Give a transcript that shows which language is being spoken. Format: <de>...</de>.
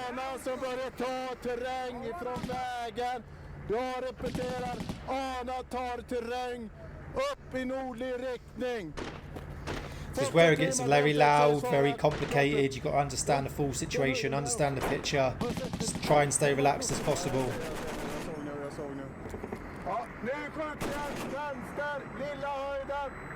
<sv>Ana som börjar ta terräng ifrån vägen. Jag repeterar, Ana tar terräng Upp I nordlig riktning.</sv> <en>This is where it gets very loud, very complicated. You've got to understand the full situation, understand the picture. Just try and stay relaxed as possible.</en> <sv>Ja, nu skjuter jag vänster, lilla höjden.</sv>